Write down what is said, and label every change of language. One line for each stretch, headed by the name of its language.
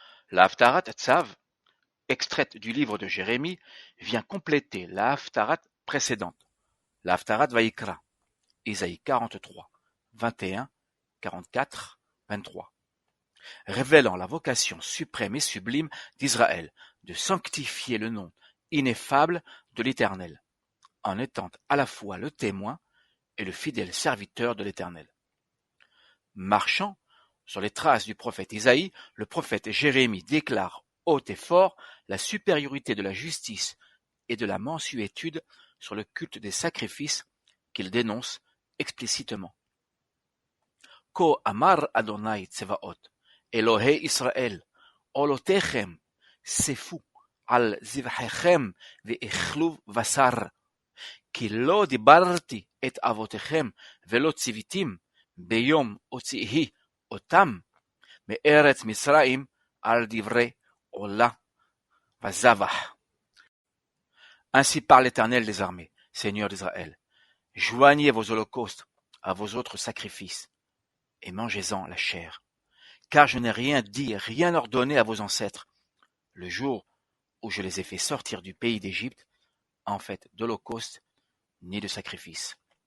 French: La Haftarat Tzav, extraite du livre de Jérémie, vient compléter la Haftarat précédente, la Haftarat Vaïkra, Isaïe 43, 21, 44, 23, révélant la vocation suprême et sublime d'Israël de sanctifier le nom ineffable de l'Éternel, en étant à la fois le témoin et le fidèle serviteur de l'Éternel. Marchant sur les traces du prophète Isaïe, le prophète Jérémie déclare haut et fort la supériorité de la justice et de la mansuétude sur le culte des sacrifices qu'il dénonce explicitement.
Hebrew: Ko amar Adonai Tsevaot, Elohei Israël, Olotechem, Sefu, al zivhechem ve'echluv vasar, כי לא דיברתי את אבותיכם ולא ציוויתים ביום הוציאי אותם מארץ מצרים על דברי עולה וזבח.
French: Ainsi parle l'Éternel des armées, Seigneur d'Israël. Joignez vos holocaustes à vos autres sacrifices et mangez-en la chair. Car je n'ai rien dit, rien ordonné à vos ancêtres, le jour où je les ai fait sortir du pays d'Égypte, en fait d'holocauste ni de sacrifice.